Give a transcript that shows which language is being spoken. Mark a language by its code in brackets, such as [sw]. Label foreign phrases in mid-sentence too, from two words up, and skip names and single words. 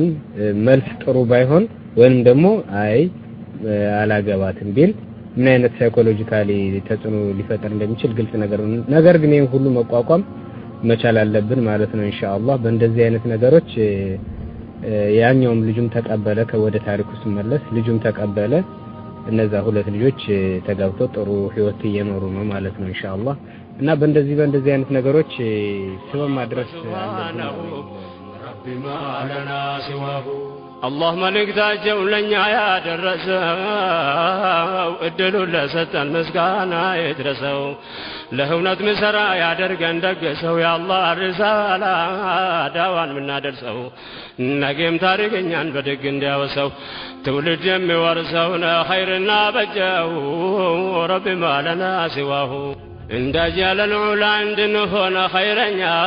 [am] መልስ ጥሩ ባይሆን ወይንም ደግሞ አይ አላገባትም ቢል ምን አይነት ሳይኮሎጂካሊ ተጽዕኖ ሊፈጠር እንደሚችል ግልጽ ነገር ግን ይሄን ሁሉ መቋቋም መቻል አለብን ማለት ነው ኢንሻአላህ በእንደዚህ አይነት ነገሮች ያኛውም ልጁም ተቀበለ ከወደ ታሪኩ ሲመለስ ልጁም ተቀበለ እነዛ ሁለት ልጆች ተጋብተው ጥሩ ህይወት እየኖሩ ነው ማለት ነው ኢንሻአላህ እና በእንደዚህ አይነት ነገሮች ስበብ ማድረስ አለብን [ar] رب ما لنا سواه الله [am] መልእክታቸው ለኛ ያደረሰው እድሉ ለሰጠን ምስጋና ይድረሰው ለእውነት ምሰራ ያደርገን ደግሰው ያአላህ ሪሳላ ዳዋን ምናደርሰው ነገም ታሪክኛን በደግ እንዲያወሰው ትውልድ የሚወርሰው ኸይርና በጀው [ar] رب ما لنا سواه [am] እንዳጃለ ልዑላ እንድንሆነ ኸይረኛ